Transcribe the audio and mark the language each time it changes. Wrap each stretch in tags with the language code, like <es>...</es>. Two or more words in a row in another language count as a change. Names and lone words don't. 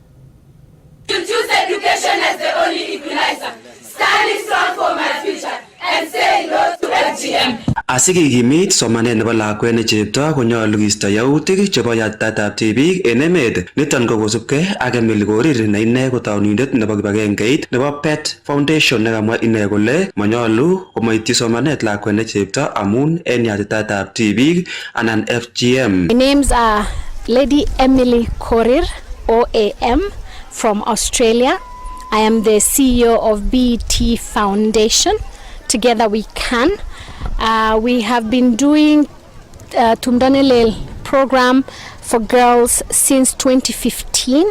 <sgc>Asikikimit somanet nebo lakwet ne chepto konyolu kiisto yautik chebo yatitaetab tibik en emet. Niton ko kosubkei ak Emily Korir ne ine ko taunindet nebo kibagengeit nebo Pet Foundation nekamwa ine kole manyolu komaityi somanet lakwet ne chepto amun en yatitaetab tibik anan FGM.</sgc> <en>My names are Lady Emily Korir, OAM, from Australia. I am the CEO of BT Foundation. Together we can. We have been doing Tumdanelel program for girls since 2015.</en>